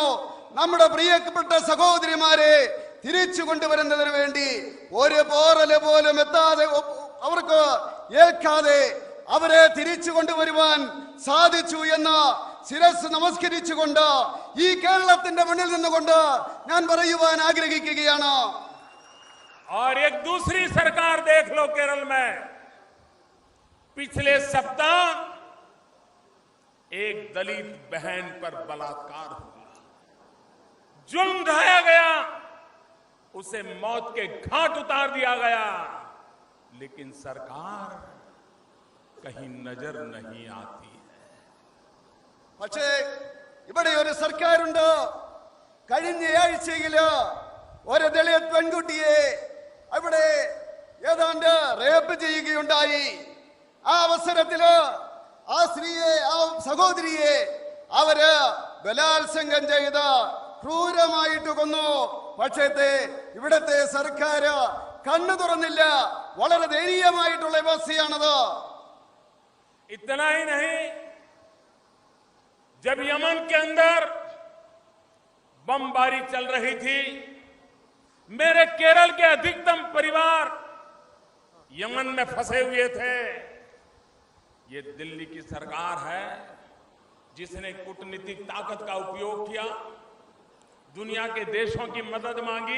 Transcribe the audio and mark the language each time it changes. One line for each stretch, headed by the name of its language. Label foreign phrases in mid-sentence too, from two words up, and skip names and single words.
Malayalam: നമ്മുടെ പ്രിയപ്പെട്ട സഹോദരിമാരെ തിരിച്ചു കൊണ്ടുവരുന്നതിന് വേണ്ടി ഒരു പോറല് പോലും എത്താതെ, അവർക്ക് ഏൽക്കാതെ അവരെ തിരിച്ചു കൊണ്ടുവരുവാൻ സാധിച്ചു എന്ന് ശിരസ് നമസ്കരിച്ചുകൊണ്ട് ഈ കേരളത്തിന്റെ മണ്ണിൽ നിന്നുകൊണ്ട് ഞാൻ പറയുവാൻ ആഗ്രഹിക്കുകയാണ്.
Hindi: और एक दूसरी सरकार देख लो केरल में, पिछले सप्ताह एक दलित बहन पर बलात्कार हुआ, जुल्म ढाया गया, उसे मौत के घाट उतार दिया गया, लेकिन सरकार कहीं नजर नहीं आती है।
Malayalam: പക്ഷേ ഇവിടെ ഒരു സർക്കാരുണ്ട്. കഴിഞ്ഞ ആഴ്ചയില് ഒരു ദളിത് പെൺകുട്ടിയെ അവിടെ ഏതാണ്ട് റേപ്പ് ചെയ്യുകയുണ്ടായി. ആ അവസരത്തില് ആ സ്ത്രീയെ, ആ സഹോദരിയെ അവര് ബലാത്സംഗം ചെയ്ത് ക്രൂരമായിട്ട് കൊന്നു. പക്ഷേ ഇവിടത്തെ സർക്കാർ കണ്ണു തുറന്നില്ല. വളരെ ദയനീയമായിട്ടുള്ള അവസ്ഥയാണത്.
Hindi: इतना ही नहीं, जब यमन के अंदर बमबारी चल रही थी, मेरे केरल के अधिकतम परिवार यमन में फंसे हुए थे। ये दिल्ली की सरकार है जिसने कूटनीतिक ताकत का उपयोग किया, दुनिया के देशों की मदद मांगी।